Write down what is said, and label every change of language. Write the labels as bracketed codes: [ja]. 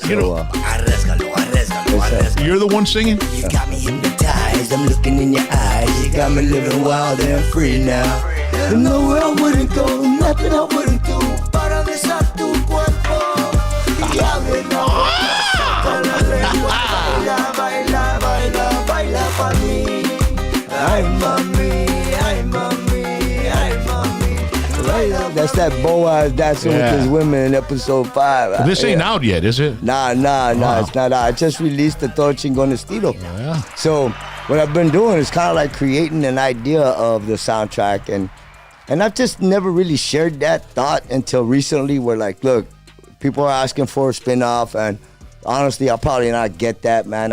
[en] So, you're the one singing? You got me hypnotized. I'm looking in your eyes. You got me living wild and free now. And nowhere I wouldn't go, nothing I wouldn't do para besar tu cuerpo. [es] Y abre la boca, saca la lengua. Baila, baila, baila, baila pa' mí. Ay, mami, ay, mami, ay, mami. Baila. [en] That's that Boaz dancing with his women in episode 5. This ain't out yet, is it? Nah, it's not out. I just released the Todo Chingon Estilo. Yeah. So what I've been doing is kind of like creating an idea of the soundtrack, and I've just never really shared that thought until recently, where like, look, people are asking for a spinoff, and honestly, I'll probably not get that, man.